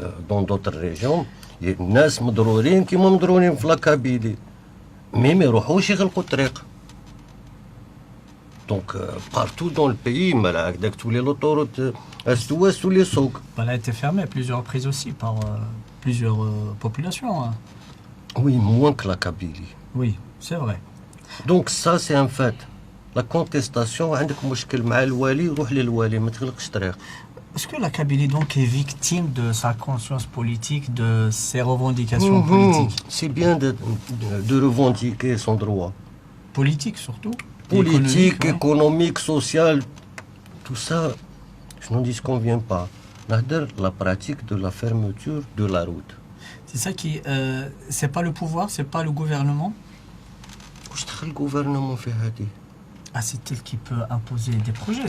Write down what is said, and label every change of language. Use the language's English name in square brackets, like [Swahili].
[French] Dans d'autres régions, il y a des gens [Arabic] مضرورين كيما مضرورين في الكابيلي. [French] Mais [Arabic] ما يروحوش يغلقوا الطريق. [French] Donc, partout dans le pays, avec tous les autoroutes est-ouest ou les souks. Elle a été fermée à plusieurs reprises aussi par plusieurs populations. Hein. Oui, moins que la Kabylie. Oui, c'est vrai. Donc ça c'est un fait. La contestation, [Arabic] عندك مشكل مع الوالي روح للوالي ما تغلقش طريق. [French] Est-ce que la Kabylie donc est victime de sa conscience politique, de ses revendications politiques? C'est bien de revendiquer son droit. Politique surtout. Politique, ouais. économique, social, tout ça, je n'en dis qu'on vient pas. La pratique de la fermeture de la route. C'est ça qui... c'est pas le pouvoir, c'est pas le gouvernement. [Arabic] واش دخل الجوفرنمون في هذه؟ [French] Ah, c'est elle qui peut imposer des projets.